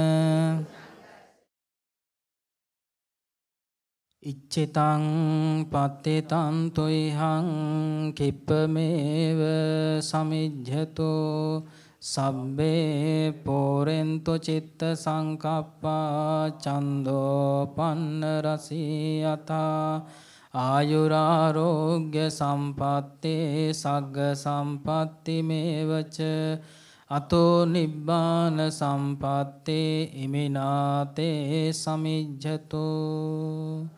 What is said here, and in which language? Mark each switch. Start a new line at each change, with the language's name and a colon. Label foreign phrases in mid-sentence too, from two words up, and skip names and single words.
Pali: ඉච්ඡිතං පත්තේතං තොයිහං කිප්පමේව සමිජ්ජතෝ සබ්බේ පෝරෙන්තෝ චිත්ත සංකප්පා චන්දෝ පන්න රසී යතා ආයුරාරෝග්‍ය සම්පත්තේ සග්ග සම්පත්ති මේවච අතෝ නිබ්බාන සම්පත්තේ ඉමිනාතේ සමිජ්ජතෝ.